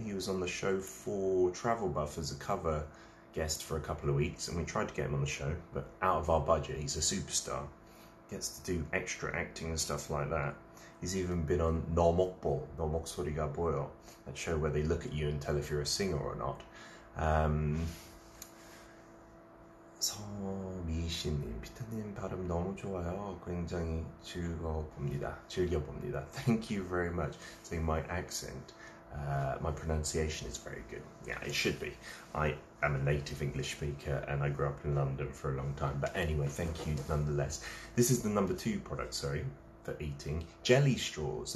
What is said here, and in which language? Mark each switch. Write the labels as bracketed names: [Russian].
[English] He was on the show for Travel Buff as a cover guest for a couple of weeks, and we tried to get him on the show, but out of our budget. He's a superstar. Gets to do extra acting and stuff like that. He's even been on 너 먹보, 너 목소리가 보여, that show where they look at you and tell if you're a singer or not. [Korean] 서미신님, 피터님 발음 너무 좋아요. 굉장히 즐겨봅니다. [English] Thank you very much. So my accent, my pronunciation is very good. Yeah, it should be. I am a native English speaker and I grew up in London for a long time. But anyway, thank you nonetheless. This is the number 2 product, sorry, for eating. Jelly straws.